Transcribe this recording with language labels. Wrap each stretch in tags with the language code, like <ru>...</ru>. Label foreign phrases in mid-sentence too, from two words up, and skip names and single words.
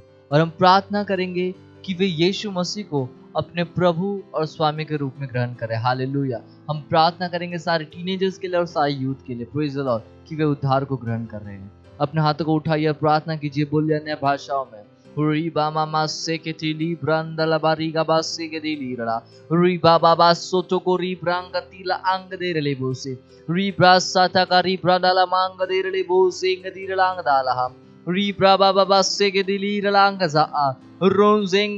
<hi>और हम प्रार्थना करेंगे कि वे यीशु मसीह को अपने प्रभु और स्वामी के रूप में ग्रहण करें। हालेलुया। हम प्रार्थना करेंगे सारे टीनेजर्स के लिए और सारे यूथ के लिए,</hi> <en>praise the Lord,</en> <hi>कि वे उद्धार को ग्रहण कर रहे हैं। अपने हाथों को उठाइए, प्रार्थना कीजिए, बोलिए अन्य भाषाओं में। री बामा मासे के टीली ब्रंदला बारीगा बासे के दिली रड़ा री बाबा बासो तो को री ब्रांग तीला अंग दे रले बोसे री ब्रासाता का री ब्राडाला मांग दे रले बोसे ngadi रलांग दाला री ब्राबा बाबा से के दिली रलांग जा रोंजेंग</hi>